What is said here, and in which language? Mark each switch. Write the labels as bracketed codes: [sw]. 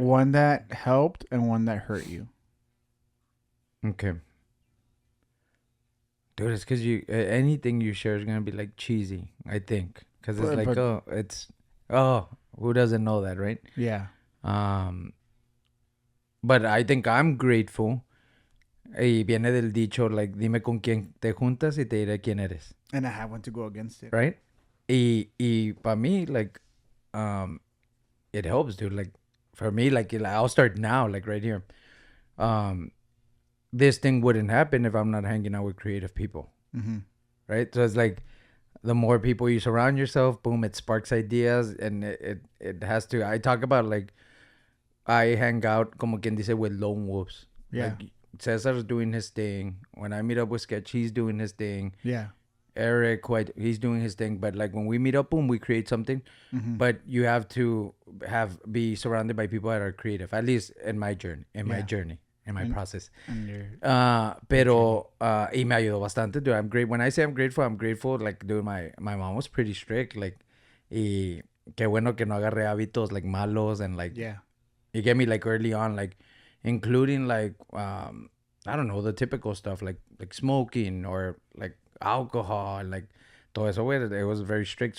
[en] One that helped and one that hurt you. Okay. Dude, it's because anything you share is gonna be like cheesy, I think. Because it's who doesn't know that, right? Yeah. But I think I'm grateful. [es] Y viene del dicho, like, dime con quién te juntas y te diré quién eres. [en] And I have one to go against it. Right? Y para mí, like, it helps, dude. Like, for me, like, I'll start now, like, right here. This thing wouldn't happen if I'm not hanging out with creative people. Mm-hmm. Right? So it's like, the more people you surround yourself, boom, it sparks ideas, and it has to. I talk about like I hang out, como quien dice, with lone wolves. Yeah. Like Cesar's doing his thing. When I meet up with Sketch, he's doing his thing. Yeah. Eric, he's doing his thing. But like when we meet up, boom, we create something. Mm-hmm. But you have to be surrounded by people that are creative. At least in my journey, in my process. [es] Pero y me ayudó bastante, dude. [en] I'm great. When I say I'm grateful. Like, dude, my mom was pretty strict. [es] Like, y qué bueno que no agarré hábitos like malos and like. [en] Yeah. You get me, like, early on, like, including like I don't know, the typical stuff like smoking or like alcohol and like todo eso. It was very strict.